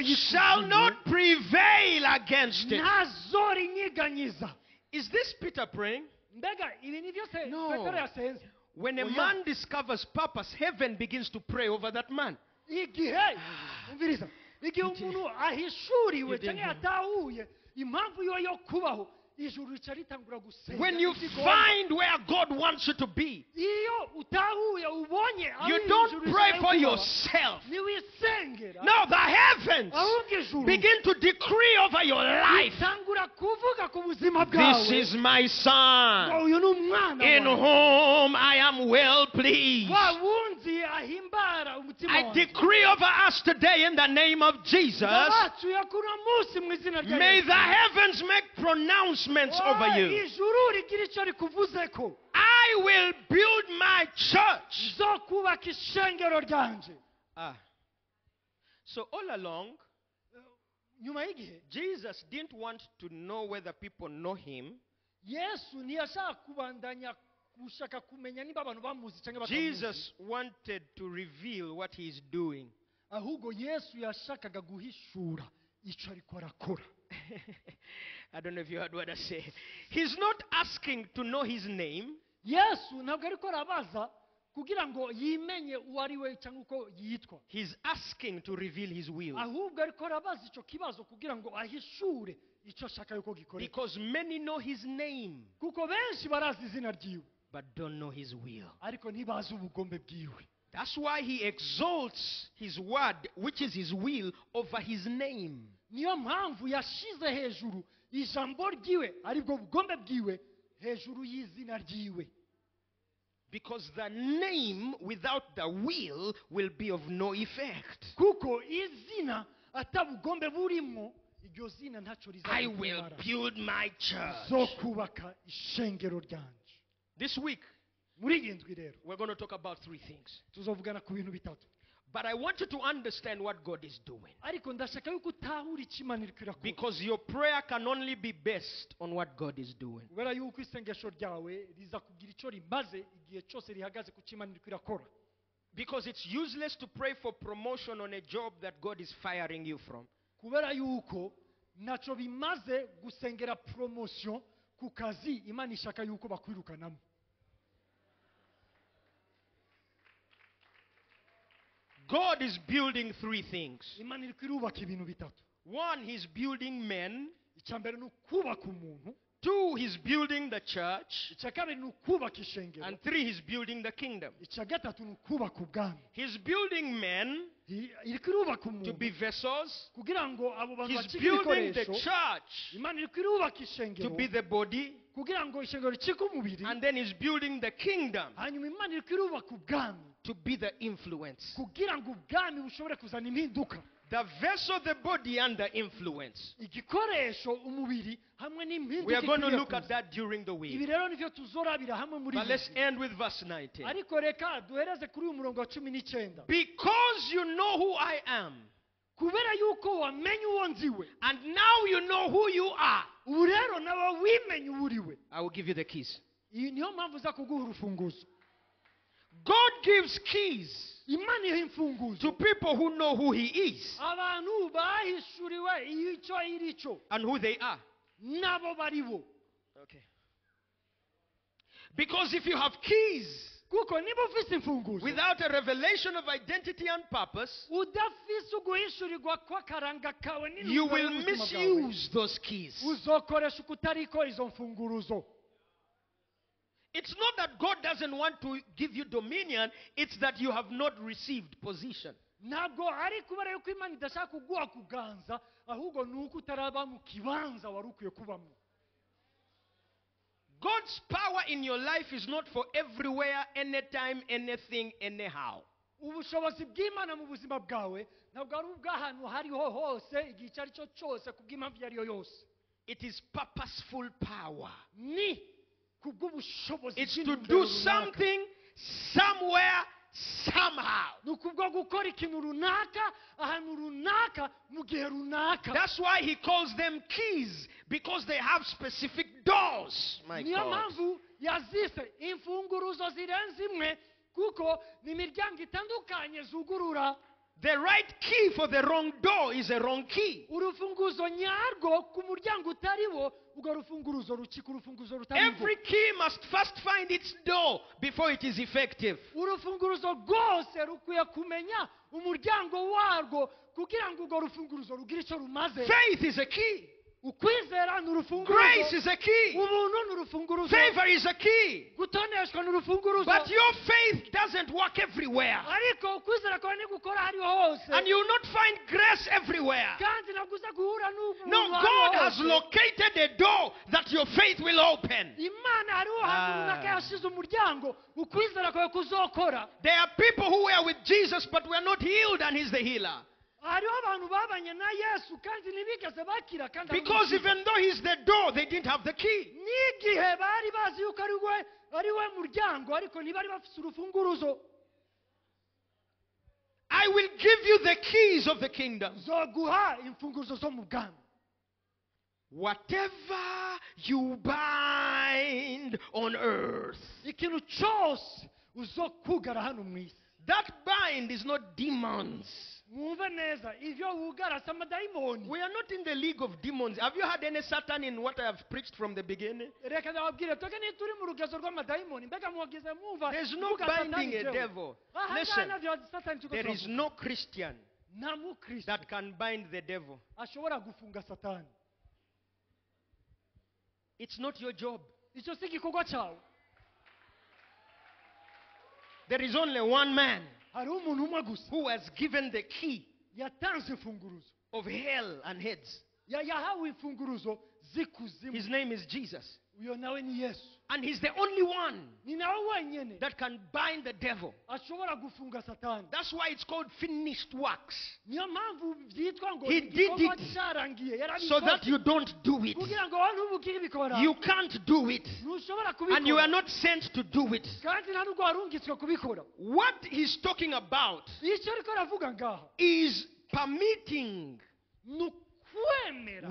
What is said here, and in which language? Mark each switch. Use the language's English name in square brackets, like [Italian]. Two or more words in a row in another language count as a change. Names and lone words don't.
[English] shall [Rundi] y'ikuzimu [English] not prevail against it. [Rundi] ntazorinyiganyiza. [English] Is this Peter praying? [Rundi] mbega ibi ni byose [English] No. [Rundi] petero yasenze. [English] When a [Rundi] Oya. [English] man discovers purpose, heaven begins to pray over that man. [Rundi] igihe umviriza igihe umuntu ahishuriwe [English] You didn't [Rundi] cyangwa yatahuye impamvu yo yo kubaho, ijuru rica ritangura gusenga. [English] When you [Rundi] Igikombe. [English] find where God wants you to be, [Rundi] iyo utahuye ubonye aho [English] you [Rundi] ijuru [English] don't [Rundi] rishaka [English] pray for [Rundi] kubaho, [English] yourself. [Rundi] niwisengera [English] No, the heavens [Rundi] ahubwo ijuru [English] begin to decree over your life. [Rundi] ritangura kuvuga ku buzima [English] This [Rundi] bwawe [English] is my son, [Rundi] ngo uyu ni umwana [English] in [Rundi] wawe. [English] whom I am well pleased. [Rundi] wa wundi ahimbara umutima [English] I [Rundi] wanjye. [English] decree over us today in the name of Jesus. [Rundi] ndabatuye kuno munsi mu izina rya [English] May [Rundi] Yesu. [English] the heavens make pronouncements over you. [Rundi] ijuru rigira icyo rikuvuzeko. [English] I will build my church. [Rundi] zo kubaka ishengero ryanje. [English] So all along, [Rundi] nyuma y'igihe [English] Jesus didn't want to know whether people know him. [Rundi] yesu ntiyashaka kubandanya gushaka kumenya niba abantu bamuzi cyangwa batamuzi. [English] Jesus wanted to reveal what he is doing. [Rundi] ahubwo yesu yashakaga guhishura icyo ariko arakora. [English] I don't know if you heard what I say. He's not asking to know his name. [Rundi] yesu ntabwo ariko arabaza kugira ngo yimenye uwo ari we cyangwa uko yitwa. [English] He's asking to reveal his will. [Rundi] ahubwo ariko arabaza icyo kibazo kugira ngo ahishure icyo ashaka yuko gikoreka. [English] Because many know his name, [Rundi] kuko benshi barazi izina ryiwe [English] but don't know his will. [Rundi] ariko ntibazi ubugombe bwiwe. [English] That's why he exalts his word, which is his will, over his name. [Rundi] niyo mpamvu yashize hejuru ijambo ryiwe aribwo bugombe bwiwe hejuru y'izina ryiwe. [English] Because the name without the will be of no effect. [Rundi] kuko izina atabugombe burimo iryo zina ntacyo [English] I will [Rundi] rizakubara [English] build my church. [Rundi] zo kubaka ishengero ryanje. [English] This week, [Rundi] Muri iyi ndwi rero [English] we're going to talk about 3 things. [Rundi] tuzovugana ku bintu bitatu, [English] But I want you to understand what God is doing. [Rundi] ariko ndashaka yuko utahura icyo Imana iriko irakora, [English] Because your prayer can only be based on what God is doing. [Rundi] kubera yuko isengesho ryawe riza kugira icyo rimaze igihe cyose rihagaze ku cyo Imana iriko irakora. [English] Because it's useless to pray for promotion on a job that God is firing you from. [Rundi] Kubera yuko ntacyo bimaze gusengera promotion ku kazi Imana ishaka yuko bakwirukanamo. [English] God is building 3 things. [Rundi] Imana iriko irubaka ibintu bitatu. [English] 1, He's building men. [Rundi] Icya mbere ni ukubaka umuntu, [English] 2, He's building the church. [Rundi] icya kabiri ni ukubaka ishengero, [English] And 3, He's building the kingdom. [Rundi] icya gatatu ni ukubaka ubwami. [English] He's building men [Rundi] Iriko irubaka [English] to [Rundi] umuntu [English] be vessels. [Rundi] kugira ngo abo bantu [English] He's [Rundi] bacike [English] building the [Rundi] ibikoresho. [English] church [Rundi] Imana iriko irubaka [English] to [Rundi] ishengero [English] be the body. [Rundi] kugira ngo ishengero ricike umubiri, [English] And then He's building the kingdom [Rundi] hanyuma Imana iriko irubaka ubwami [English] to be the influence. [Rundi] kugira ngo ubwami bushobore kuzana impinduka. [English] The vessel, the body, and the influence. [Rundi] Igikoresho umubiri hamwe [English] We [Rundi] n'impinduka [English] are going to [Rundi] ikwiriye [English] look at [Rundi] kuza. [English] that during the [Rundi] Ibi [English] week. [Rundi] rero nivyo tuzorabira hamwe muri [English] But [Rundi] iyi [English] let's [Rundi] ndwi. [English] end with verse 19. [Rundi] Ariko reka duhereze kuri uyu murongo wa 19. [English] Because you know who I am, [Rundi] Kubera yuko wamenye uwo nziwe, [English] and now you know who you are, [Rundi] ubu rero nawe wimenye uwo uriwe. [English] I will give you the keys. [Rundi] Iyi niyo mpamvu za kuguha urufunguzo. [English] God gives keys [Rundi] Imana iha imfunguzo [English] to people who know who He is [Rundi] abantu bahishuriwe icyo irico [English] and who they are. [Rundi] nabo baribo. [English] Okay. Because if you have keys [Rundi] Kuko niba ufise imfunguzo [English] without a revelation of identity and purpose, [Rundi] udafise uguhishurirwa kw'akaranga kawe [English] you [Rundi] n'intumbero [English] will [Rundi] y'ubuzima bwawe, [English] misuse those keys. [Rundi] uzokoresha ukutariko izo mfunguruzo. [English] It's not that God doesn't want to give you dominion, it's that you have not received position. [Rundi] Ntabwo ari kubera yuko Imana idashaka kuguha kuganza, ahubwo ni uko utaraba mu kibanza wari ukwiye kubamo. [English] God's power in your life is not for everywhere, anytime, anything, anyhow. [Rundi] Ubushobozi bw'Imana mu buzima bwawe ntabwo ari ubw'ahantu hariho hose igihe icyo ari cyo cyose kubw'impamvu iyo ari yo yose. [English] It is purposeful power. [Rundi] Ni kubw'ubushobozi [English] It's to [Rundi] bw'intumbero [English] do [Rundi] runaka. [English] something, somewhere, somehow. [Rundi] Ni ukubwo gukora ikintu runaka ahantu runaka mu gihe runaka. [English] That's why He calls them keys, because they have specific doors. My [Rundi] Niyo [English] God. [Rundi] mpamvu yazise imfunguruzo zirenze imwe kuko ni imiryango itandukanye zugurura. [English] The right key for the wrong door is a wrong key. [Rundi] Urufunguzo nyarwo ku muryango utariwo, ubwo rufunguruzo rukika urufunguzo rutariwo. [English] Every key must first find its door before it is effective. [Rundi] Urufunguruzo rwose rukwiye kumenya umuryango warwo kugira ngo urwo rufunguruzo rugire icyo rumaze. [English] Faith is a key. [Rundi] Ukwizera ni urufunguruzo. [English] Grace is a key. [Rundi] Ubuntu ni urufunguruzo. [English] Favor is a key. [Rundi] Gutoneshwa ni urufunguruzo. [English] But your faith doesn't work everywhere. [Rundi] Ariko ukwizera kwawe ntigukora hariho hose. [English] And you will not find grace everywhere. [Rundi] Kandi ntabwo uza guhura n'ubuntu [English] No, [Rundi] aho [English] God has [Rundi] hose. [English] located a door that your faith will open. [Rundi] Imana hariho hantu runaka yashize umuryango ukwizera kwawe kuzokora. [English] There are people who were with Jesus but were not healed, and He's the healer. [Rundi] Hariho abantu babanye na Yesu kandi ntibigeze bakira kandi [English] Because even though He's the door, they didn't have the key. [Rundi] n'igihe bari bazi yuko ari we muryango ariko ntibari bafite urufunguruzo. [English] I will give you the keys of the kingdom. [Rundi] Zoguha imfunguruzo zo mu bwami. [English] Whatever you bind on earth, [Rundi] Ikintu cyose uzokugara hano mu isi. [English] that bind is not demons. [Rundi] Mwumve neza ivyo wugara si amadayimoni. [English] We are not in the league of demons. Have you had any Satan in what I have preached from the beginning? [Rundi] Reka ndababwire twebwe ntituri mu rugezo rw'amadayimoni, mbega mugize mwumva [English] There's no [Rundi] mvuga Satani [English] binding a [Rundi] jewe. [English] devil. [Rundi] Aha [English] Listen, [Rundi] ngaha navyo Satani tuko [English] there is [Rundi] turavuga. [English] no Christian [Rundi] Nta mukristo [English] that can bind the devil. [Rundi] ashobora gufunga Satani. [English] It's not your job. [Rundi] Icyo si igikorwa cyawe. [English] There is only one man [Rundi] Hariho umuntu umwe gusa [English] who has given the key [Rundi] yatanze imfunguruzo [English] of hell and Hades. [Rundi] yahawe imfunguruzo z'ikuzimu. [English] His name is Jesus. [Rundi] Uyo nawe ni Yesu. [English] And he's the only one [Rundi] Ni nawe wenyene [English] that can bind the devil. [Rundi] ashobora gufunga Satani. [English] That's why it's called finished works. [Rundi] Niyo mpamvu byitwa ngo [English] He did [Rundi] igikorwa [English] it [Rundi] cyarangiye, [English] So that [Rundi] yarabikoze [English] you don't do it. [Rundi] kugira ngo wowe ntubugire ibikora. [English] You can't do it. [Rundi] Ntushobora [English] And you are [Rundi] kubikora [English] not sent to do it. [Rundi] kandi nta nubwo warungitswe kubikora. [English] What he's talking about [Rundi] Icyo ariko aravuga ngaha [English] is permitting [Rundi] ni ukwemera